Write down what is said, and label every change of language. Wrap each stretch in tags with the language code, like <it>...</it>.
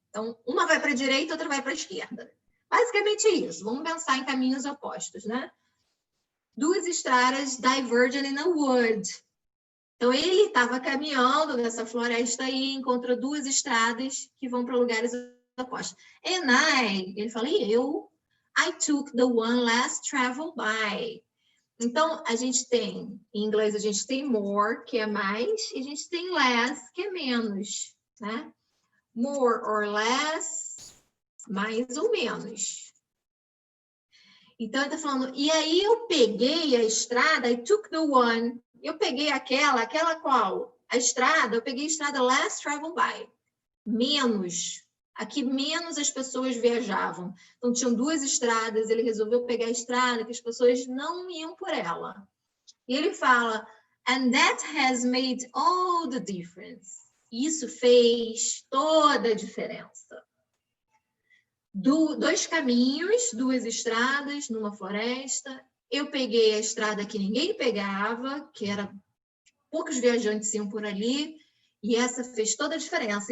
<pt>Então, uma vai para a direita, outra vai para a esquerda. Basicamente é isso. Vamos pensar em caminhos opostos, né? 2 estradas</pt> <en>divergent in a wood.</en> <pt>Então, ele estava caminhando nessa floresta aí, encontrou 2 estradas que vão para lugares opostos.</pt> <en>And</en> <pt>ele fala,</pt> <en>I took the one less traveled by.</en> <pt>Então, a gente tem, em inglês, a gente tem more, que é mais, e a gente tem less, que é menos, né?</pt> <en>More or less,</en> <pt>mais ou menos. Então, ele está falando, e aí eu peguei a estrada,</pt> <en>I took the one,</en> <pt>eu peguei aquela qual? a estrada, eu peguei a estrada</pt> <en>less traveled by.</en> <pt>Menos. Aqui, menos as pessoas viajavam. Então, tinham 2 estradas, ele resolveu pegar a estrada que as pessoas não iam por ela. E ele fala,</pt> <en>and that has made all the difference.</en> <pt>Isso fez toda a diferença. 2 caminhos, 2 estradas numa floresta. Eu peguei a estrada que ninguém pegava, que era poucos viajantes iam por ali, e essa fez toda a diferença.</pt>